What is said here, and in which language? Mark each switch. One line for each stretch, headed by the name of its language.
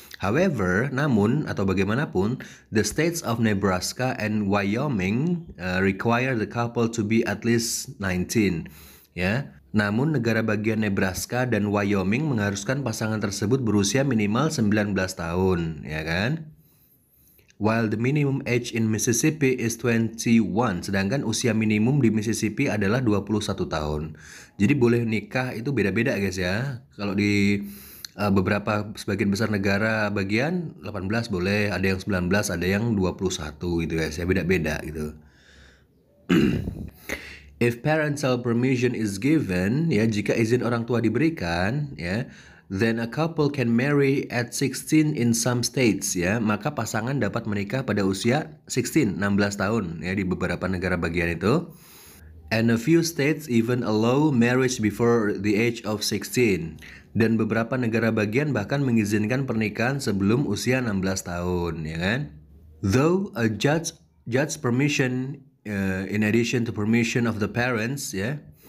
English: However,
Indonesian: namun atau bagaimanapun,
English: the states of Nebraska and Wyoming require the couple to be at least 19 ya.
Indonesian: Namun negara bagian Nebraska dan Wyoming mengharuskan pasangan tersebut berusia minimal 19 tahun ya kan.
English: While the minimum age in Mississippi is 21,
Indonesian: sedangkan usia minimum di Mississippi adalah 21 tahun. Jadi boleh nikah itu beda-beda guys ya. Kalau di beberapa sebagian besar negara bagian 18 boleh, ada yang 19, ada yang 21 gitu guys ya, beda-beda gitu.
English: If parental permission is given,
Indonesian: ya jika izin orang tua diberikan, ya,
English: then a couple can marry at 16 in some states,
Indonesian: ya, maka pasangan dapat menikah pada usia 16 tahun, ya, di beberapa negara bagian itu.
English: And a few states even allow marriage before the age of 16.
Indonesian: Dan beberapa negara bagian bahkan mengizinkan pernikahan sebelum usia 16 tahun, ya kan?
English: Though a judge permission in addition to permission of the parents, ya.